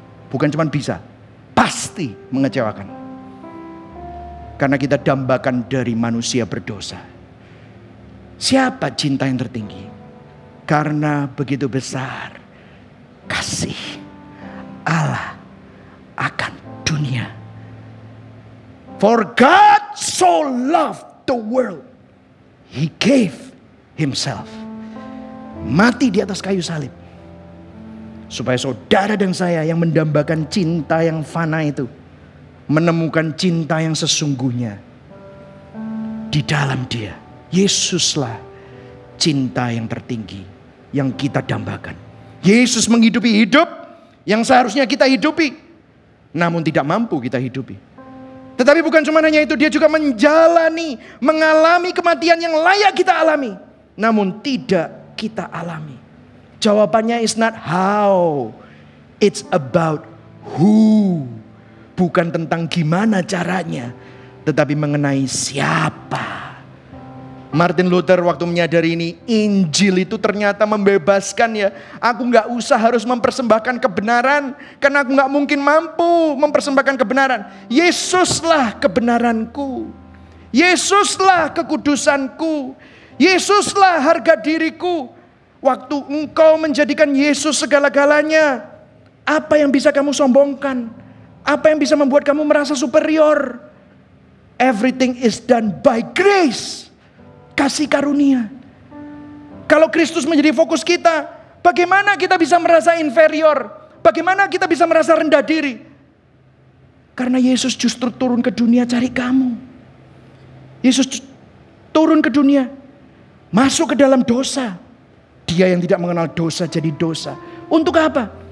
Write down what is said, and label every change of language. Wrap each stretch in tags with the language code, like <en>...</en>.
<id>Bukan cuma bisa, pasti mengecewakan. Karena kita dambakan dari manusia berdosa. Siapa cinta yang tertinggi? Karena begitu besar kasih Allah akan dunia.</id> <en>For God so loved the world, He gave Himself.</en> <id>Mati di atas kayu salib. Supaya saudara dan saya yang mendambakan cinta yang fana itu, menemukan cinta yang sesungguhnya di dalam Dia. Yesuslah cinta yang tertinggi yang kita dambakan. Yesus menghidupi hidup yang seharusnya kita hidupi, namun tidak mampu kita hidupi. Tetapi bukan cuma hanya itu, dia juga mengalami kematian yang layak kita alami, namun tidak kita alami. Jawabannya</id> <en>is not how, it's about who.</en> <id>Bukan tentang gimana caranya, tetapi mengenai siapa. Martin Luther waktu menyadari ini, Injil itu ternyata membebaskan ya. Aku gak usah harus mempersembahkan kebenaran, karena aku gak mungkin mampu mempersembahkan kebenaran. Yesuslah kebenaranku, Yesuslah kekudusanku, Yesuslah harga diriku. Waktu engkau menjadikan Yesus segala-galanya, apa yang bisa kamu sombongkan? Apa yang bisa membuat kamu merasa superior?</id> <en>Everything is done by grace.</en> <id>Kasih karunia. Kalau Kristus menjadi fokus kita, bagaimana kita bisa merasa inferior? Bagaimana kita bisa merasa rendah diri? Karena Yesus justru turun ke dunia cari kamu. Yesus turun ke dunia Masuk ke dalam dosa. Dia yang tidak mengenal dosa jadi dosa. Untuk apa?</id>